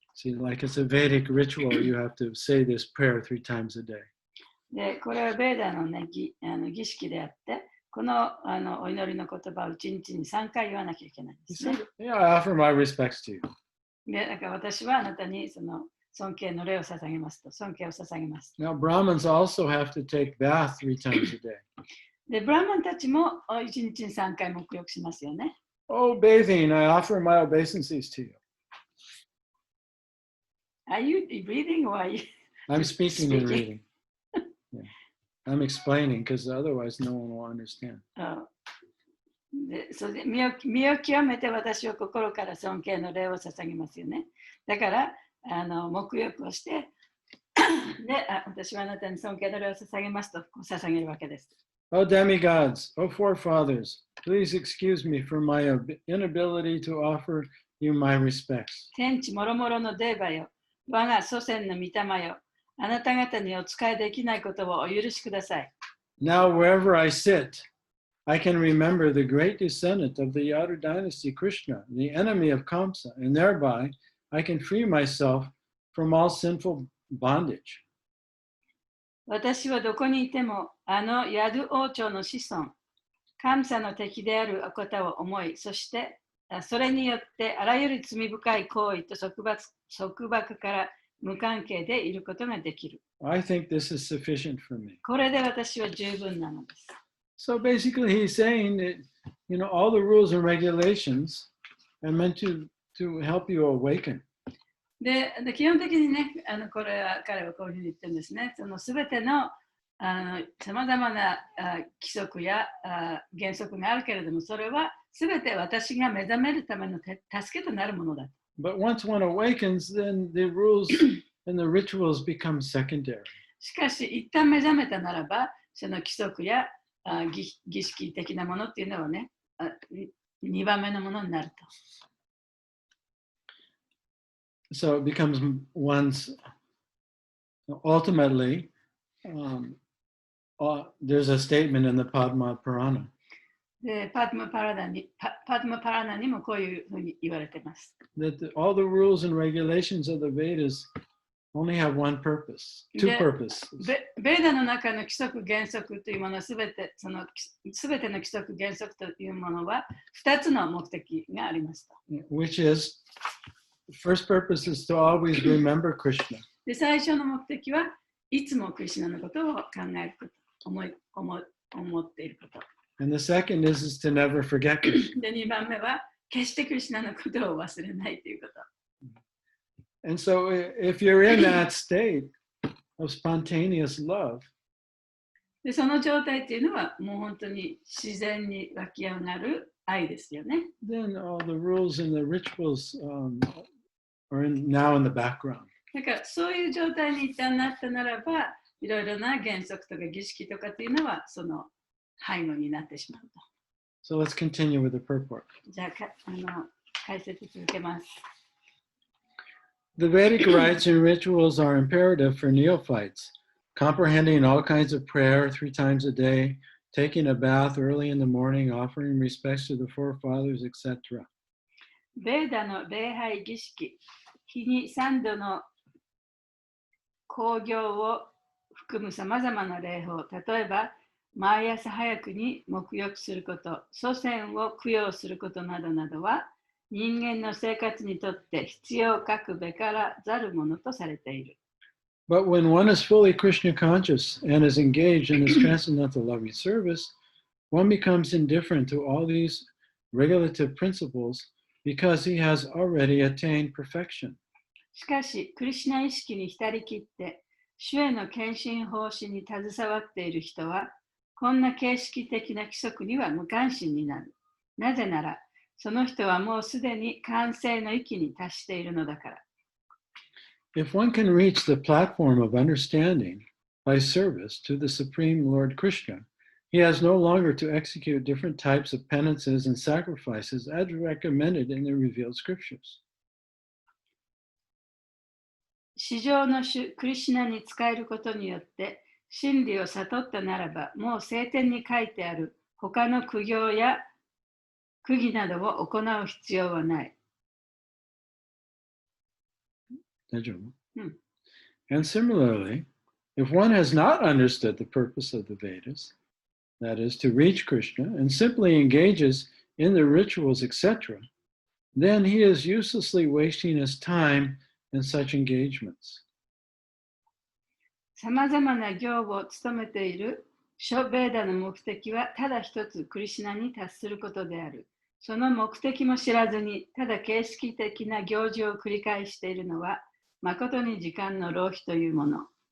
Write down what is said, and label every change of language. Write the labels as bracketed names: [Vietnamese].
[English] See, like it's a Vedic ritual, you have to say this prayer 3 times a day. [Japanese] で、これはベーダの、ね、儀式であって、この、お祈りの言葉を1日に3回言わなきゃいけないんで [English] He [Japanese] すね。 [English] said, yeah, I offer my respects to you. [Japanese] で、だから私はあなたにその尊敬の礼を捧げますと、尊敬を捧げます。 [English] Now, Brahmins also have to take bath 3 times a day. [Japanese] で、ブラマンたちも1日に3回沐浴しますよね。 [English] Oh, bathing, I offer my obeisances to you. Are you reading or are you I'm speaking and reading. Yeah. I'm explaining because otherwise no one will understand. [Japanese] でそれで身を清めて私は心から尊敬の礼を捧げますよね。だから沐浴をしてで私はあなたに尊敬の礼を捧げますと捧げるわけです。 [English] Oh, demigods, oh, forefathers, please excuse me for my inability to offer you my respects. [Japanese] 天地もろもろのデーバよ、我が祖先の御霊よ、あなた方にお仕えできないことをお許しください。 [English] Now, wherever I sit, I can remember the great descendant of the Yadu dynasty, Krishna, the enemy of Kamsa, and thereby I can free myself from all sinful bondage. [Japanese] 私はどこにいても、ヤドゥ王朝の子孫、カムサの敵であるお方を思い、そしてそれによってあらゆる罪深い行為と束縛から無関係でいることができる。 [English] I think this is sufficient for me. [Japanese] これで私は十分なのです。 [English] So basically, he's saying that, all the rules and regulations are meant to help you awaken. [Japanese] で基本的にね、これは彼はこういうふうに言ってるんですね。そのすべてのさまざまな規則や原則があるけれども、それはすべて私が目覚めるための助けとなるものだ。 [English] But once one awakens, then the rules and the rituals become secondary. [Japanese] しかし、一旦目覚めたならば、その規則や儀式的なものっていうのはね、2番目のものになると。 [English] So it becomes one's ultimately, there's a statement in the Padma Purana. [Japanese] でパドマパラナにもこういうふうに言われています。 [English] That all the rules and regulations of the Vedas only have one purpose, two purposes. [Japanese] ベーダの中の規則原則というものはすべての規則原則というものは2つの目的がありますと。 [English] Which is, the first purpose is to always remember Krishna. [Japanese] で最初の目的はいつもクリシュナのことを考えること、思っていること。 [English] And the second is to never forget Krishna. [Japanese] で2番目は決してクリシュナのことを忘れないということ。 [English] And so if you're in that state of spontaneous love, [Japanese] でその状態っていうのはもう本当に自然に湧き上がる愛ですよね。 [English] then all the rules and the rituals are now in the background. [Japanese] だからそういう状態に一旦なったならば、いろいろな原則とか儀式とかっていうのはその背後になってしまうと。 [English] So let's continue with the purport. [Japanese] じゃあ解説続けます。 [English] The Vedic rites and rituals are imperative for neophytes, comprehending all kinds of prayer 3 times a day, taking a bath early in the morning, offering respects to the forefathers, etc. [Japanese] ベーダの礼拝儀式、日に3度の興行を含むさまざまな礼法、例えば毎朝早くに沐浴すること、祖先を供養することなどなどは、人間の生活にとって必要かくべからざるものとされている。 [English] But when one is fully Krishna conscious and is engaged in this transcendental loving service, one becomes indifferent to all these regulative principles because he has already attained perfection. [Japanese] しかし、クリシュナ意識に浸りきって、主への献身奉仕に携わっている人は、こんな形式的な規則には無関心になる。なぜなら、その人はもうすでに完成の域に達しているのだから。 [English] If one can reach the platform of understanding by service to the Supreme Lord Krishna, he has no longer to execute different types of penances and sacrifices as recommended in the revealed scriptures. [Japanese] 至上の主クリシュナに仕えることによって真理を悟ったならば、もう聖典に書いてある他の苦行や苦儀などを行う必要はない。 [English] And similarly, if one has not understood the purpose of the Vedas, that is, to reach Krishna, and simply engages in the rituals, etc., then he is uselessly wasting his time in such engagements. [Japanese] さまざまな行を務めている諸ベーダの目的はただ一つクリシュナに達することである。その目的も知らずにただ形式的な行事を繰り返しているのは誠に時間の浪費というもの。